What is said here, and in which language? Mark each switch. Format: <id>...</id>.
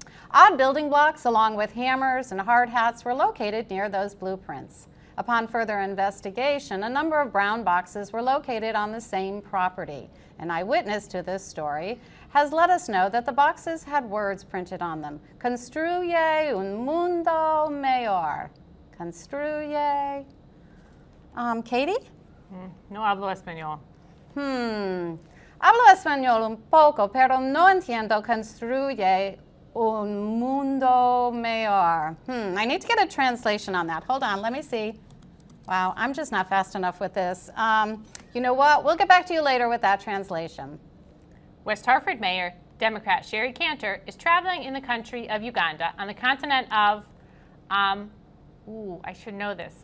<en>Odd building blocks along with hammers and hard hats were located near those blueprints. Upon further investigation, a number of brown boxes were located on the same property. An eyewitness to this story has let us know that the boxes had words printed on them.</en> <es>Construye un mundo mejor. Construye. Katie? No hablo español. Hablo español un poco, pero no entiendo construye un mundo mejor.</es> <en>I need to get a translation on that. Hold on, let me see. Wow, I'm just not fast enough with this. You know what? We'll get back to you later with that translation. West Hartford Mayor, Democrat Sherry Cantor, is traveling in the country of Uganda on the continent of, I should know this.</en>